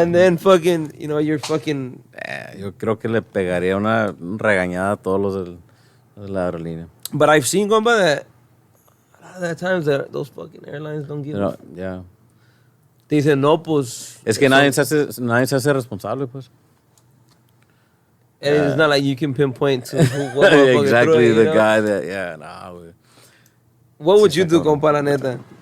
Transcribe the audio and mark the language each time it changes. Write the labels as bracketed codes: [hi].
[en] And then fucking, you know, you're fucking... [es] Yo creo que le pegaría una regañada a todos los de la aerolínea. [en] But I've seen, compa, that a lot of the times that those fucking airlines don't give a... Yeah. [es] Te dicen, no, pues... Es que nadie se hace responsable, pues. [en] And it's not like you can pinpoint to what exactly the know? guy that, nah, güey. What would you do, compa, [es] la neta?